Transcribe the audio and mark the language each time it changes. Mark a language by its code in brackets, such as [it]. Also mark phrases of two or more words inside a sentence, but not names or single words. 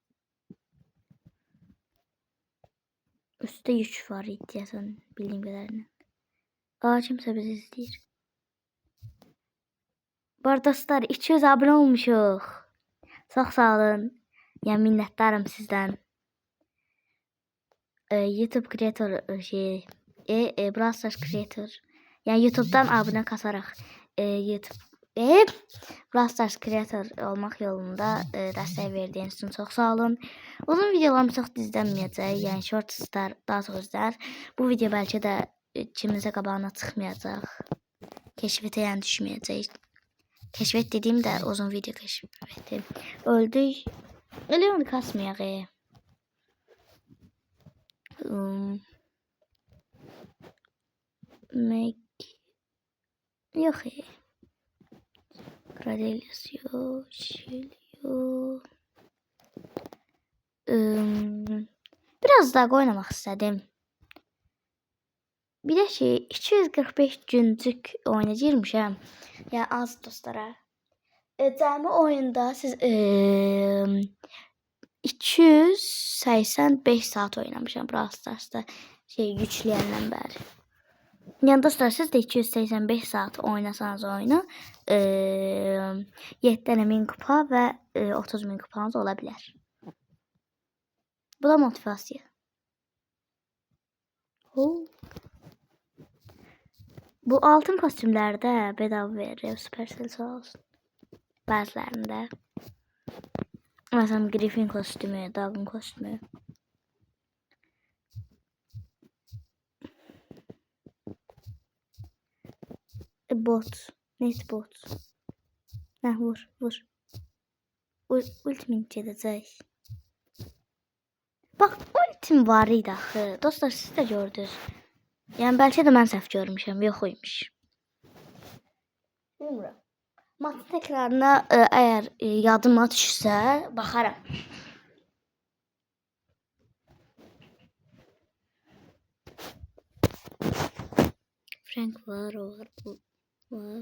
[tr] Üstte yük var iddiyasan bildiğim kadarıyla. [az] Kimse bizi izleyir. Bu arada dostlar 200 abone olmuşuq. [tr] Çok sağ olun. Yani minnettarım sizden. [en] YouTube creator Brawl Stars creator. [tr] Yani YouTube'dan abone kasarak Brawl Stars creator olmak yolunda dəstək verdiğiniz için çok sağ olun. [az] Uzun videolarım çox izlənməyəcək. Yəni shortslar daha çox izlər. Bu video bəlkə də kimizə qabağına çıxmayacaq. Keşfete yəni düşməyəcək. [tr] Keşfet dediğim de uzun video keşfeti. [az] Öldük. Öyle onu kasmayaq. [tr] Yok. Gradel yazıyor. Biraz daha oynamak istedim. [az] Bir de 245 güncük oyuna girmişəm. Yəni az dostlara. Cəmi oyunda siz 285 saat oynamışam Brawl Stars'da yükləyəndən bəri. Yəni dostlar siz de 285 saat oynasanız oyunu 7 tane 1000 kupa və 30.000 kupanız ola bilər. Bu da motivasiya. [tr] Bu altın kostümlerde bedava verir. Supercell sağ olsun. Bazılarında. Mesela Griffin kostümü, Dalgın kostümü. [az] Bot. Neyse bot. Heh, vur. Ultimate gedəcək. Bak ultim var idi axı. Dostlar siz de gördünüz. [tr] Yani belki de [az] mən səhv görmüşəm. Yox imiş. Bilmirəm. Matın təkrarına əgər yadıma düşsə baxaram. Frank var, o var, bu var.